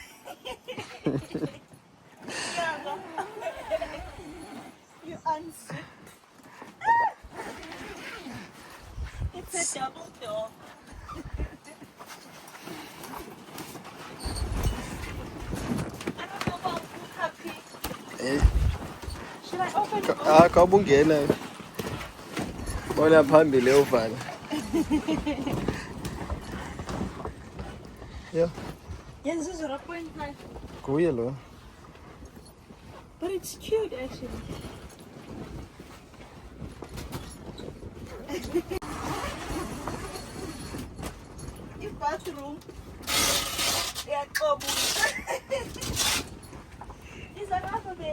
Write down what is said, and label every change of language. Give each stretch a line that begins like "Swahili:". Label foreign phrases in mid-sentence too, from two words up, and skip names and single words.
English: You unzip. It's a double door. I don't know about happy. Should I open it?
North Ndebele: Kabe ungena. Bona phambili uvala.
English: Yeah. Yes, this is 0.5.
North Ndebele: Kuye lo.
English: But it's cute actually. Your bathroom. Yeah, is another bed.